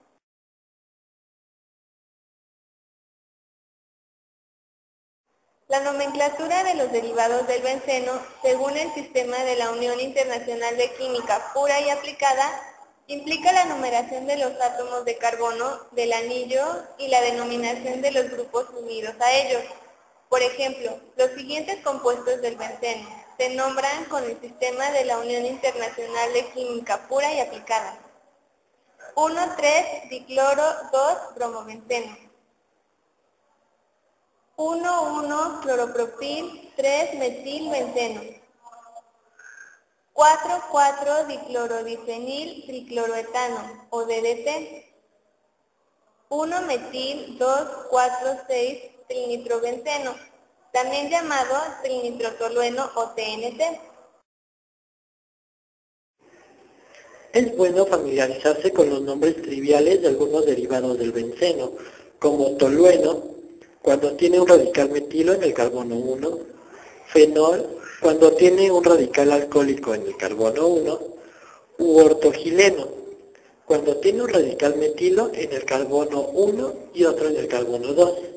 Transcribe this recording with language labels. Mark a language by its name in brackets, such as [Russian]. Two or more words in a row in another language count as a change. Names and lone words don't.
[Spanish] La nomenclatura de los derivados del benceno, según el sistema de la Unión Internacional de Química Pura y Aplicada, implica la numeración de los átomos de carbono del anillo y la denominación de los grupos unidos a ellos. Por ejemplo, los siguientes compuestos del benceno se nombran con el sistema de la Unión Internacional de Química Pura y Aplicada. 1,3-dicloro-2-bromobenceno. 1,1-cloropropil 3-metilbenceno. 4,4-diclorodifenil tricloroetano o DDT. 1-metil-2,4,6 trinitrobenceno, también llamado trinitrotolueno o TNT. Es bueno familiarizarse con los nombres triviales de algunos derivados del benceno, como tolueno, cuando tiene un radical metilo en el carbono 1, fenol, cuando tiene un radical alcohólico en el carbono 1, u ortogileno, cuando tiene un radical metilo en el carbono 1 y otro en el carbono 2.